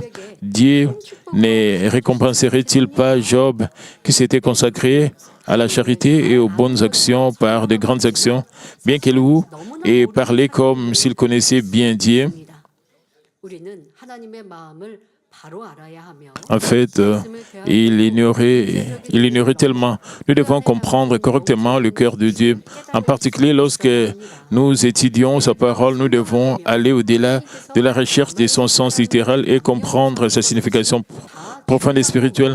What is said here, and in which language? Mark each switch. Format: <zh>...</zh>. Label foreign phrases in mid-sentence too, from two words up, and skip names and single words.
<fr>Dieu ne récompenserait-il pas Job qui s'était consacré à la charité et aux bonnes actions par de grandes actions, bien qu'il ait parlé comme s'il connaissait bien Dieu?</fr> <ko>바로 알아야 하며</ko> <fr>En fait, il ignorait tellement. Nous devons comprendre correctement le cœur de Dieu. En particulier, lorsque nous étudions sa parole, nous devons aller au-delà de la recherche de son sens littéral et comprendre sa signification profonde et spirituelle.</fr>